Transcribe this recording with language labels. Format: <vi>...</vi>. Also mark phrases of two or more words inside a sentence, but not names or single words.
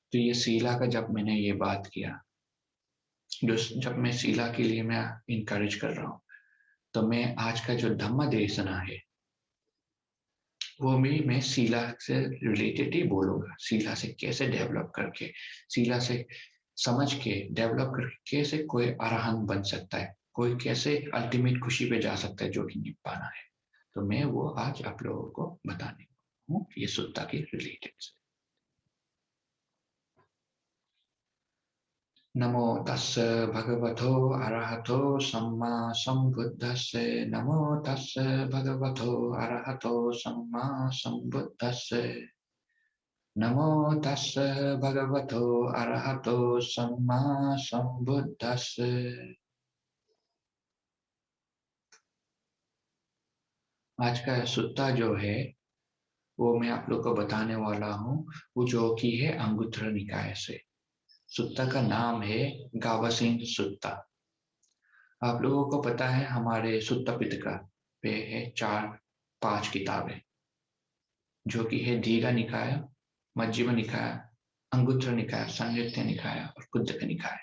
<hi>तो ये शीला का जब मैंने ये बात किया, जो जब मैं शीला के लिए मैं इनकरेज कर रहा हूँ, तो मैं आज का जो धम्म देशना है वो भी मैं शीला से रिलेटेड ही बोलूंगा। शीला से कैसे डेवलप करके, शीला से समझ के डेवलप करके कैसे कोई अरहंत बन सकता है, कोई कैसे अल्टीमेट खुशी पे जा सकता है, जो कि निब्बाना है। तो मैं वो आज आप लोगों को बताने हूँ, ये सुत्ता के रिलेटेड से।</hi> <pi>नमो तस् भगवतो अरहतो सम्मा सम्बुद्धस्से। नमो तस् भगवतो अरहतो सम्मा सम्बुद्धस्से। नमो तस् भगवतो अरहतो सम्मा सम्बुद्धस्से।</pi> <hi>आज का सुत्ता जो है वो मैं आप लोग को बताने वाला हूँ, वो जो कि है अंगुत्तर निकाय से। सुत्ता का नाम है गावासीन सुत्ता। आप लोगों को पता है हमारे सुत्ता पिटका पे है चार पांच किताबें, जो कि है दीघा निकाय, मज्जिमा निकाय, अंगुत्तर निकाय, संयुक्त निकाय और कुद्दक निकाय।</hi>